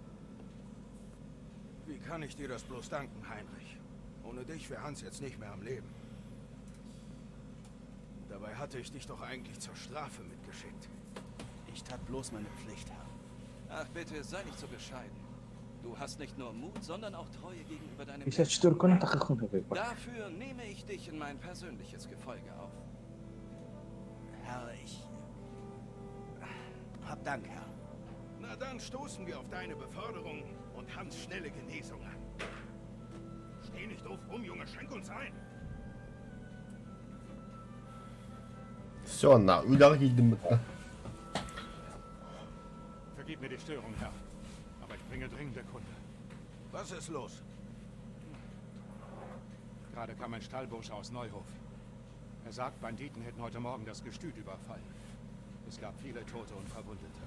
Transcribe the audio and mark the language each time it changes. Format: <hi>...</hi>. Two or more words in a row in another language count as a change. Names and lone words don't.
<de>Wie kann ich dir das bloß danken, Heinrich? Ohne dich wäre Hans jetzt nicht mehr am Leben. Dabei hatte ich dich doch eigentlich zur Strafe mitgeschickt. Ich tat bloß meine Pflicht, Herr. Ach bitte, sei nicht so bescheiden. Du hast nicht nur Mut, sondern auch Treue gegenüber deinem Isa çtür konu takıkın hebe bak. Dafür nehme ich dich in mein persönliches Gefolge auf. Herr, ich... Hab Dank, Herr. Na dann stoßen wir auf deine Beförderung und Hans schnelle Genesung an. Steh nicht doof rum, Junge, schenk uns ein. Все, на, удар гидим. Vergib mir die Störung, Herr. Aber ich bringe dringende Kunde. Was ist los? Gerade kam ein Stallbursche aus Neuhof. Er sagt, Banditen hätten heute Morgen das Gestüt überfallen. Es gab viele Tote und Verwundete.</de>